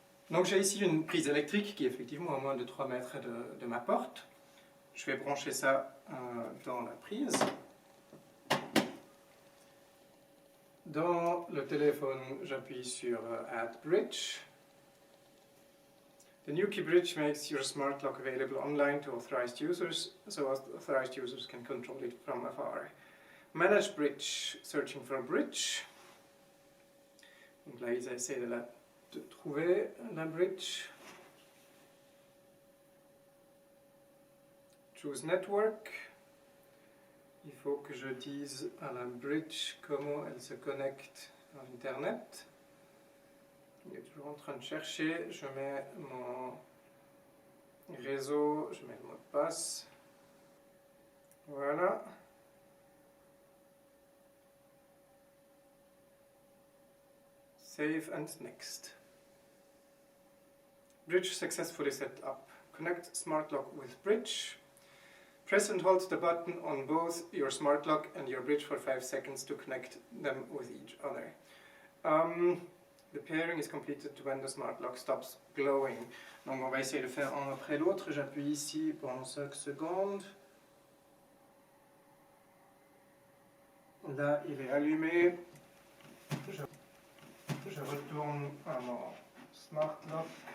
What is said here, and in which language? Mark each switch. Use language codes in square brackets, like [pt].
[fr] Donc, j'ai ici une prise électrique qui est effectivement à moins de 3 mètres de ma porte. Je vais brancher ça dans la prise. Dans le téléphone, j'appuie sur Add Bridge. [en] The Nuki bridge makes your smart lock available online to authorized users, so authorized users can control it from afar. Manage bridge, searching for a bridge. [fr] Donc là, ils essaient de trouver la bridge. [en] Choose network. [fr] Il faut que je dise à la bridge comment elle se connecte à Internet. Il est toujours en train de chercher. Je mets mon réseau, je mets le mot de passe. Voilà. [en] Save and next. Bridge successfully set up. Connect smart lock with bridge. Press and hold the button on both your smart lock and your bridge for 5 seconds to connect them with each other. The pairing is completed when the smart lock stops glowing. [fr] Donc on va essayer de faire un après l'autre. J'appuie ici pendant 5 secondes. Là, il est allumé. Je retourne à mon smart lock.